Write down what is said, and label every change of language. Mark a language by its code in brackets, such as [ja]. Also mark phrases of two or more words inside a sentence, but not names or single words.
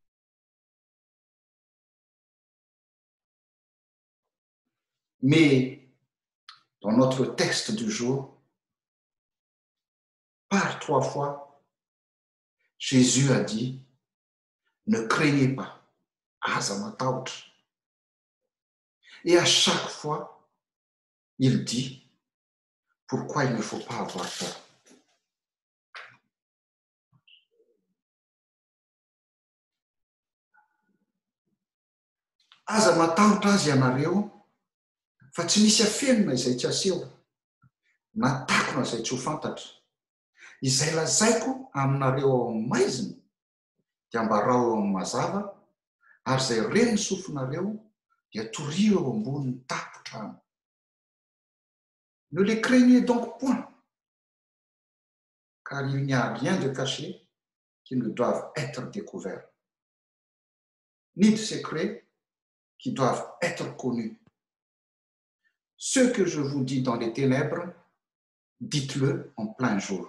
[fr] Mais dans notre texte du jour, par 3 fois, Jésus a dit, ne craignez pas, azamataut. Et à chaque fois, il dit pourquoi il ne faut pas avoir peur. [mg] Aza matahotra azy ianareo fa tsy misy afenina izay tsy aseho na takona izay tsy ho fantatra. Izay lazaiko aminareo ao amin'ny maizina dia mbarao eo amin'ny mazava ary izay reny sofinareo dia torio eo ambonin'ny tapotrano. [fr] Ne les craignez donc point, car il n'y a rien de caché qui ne doive être découvert, ni de secret qui doivent être connus. Ce que je vous dis dans les ténèbres, dites-le en plein jour.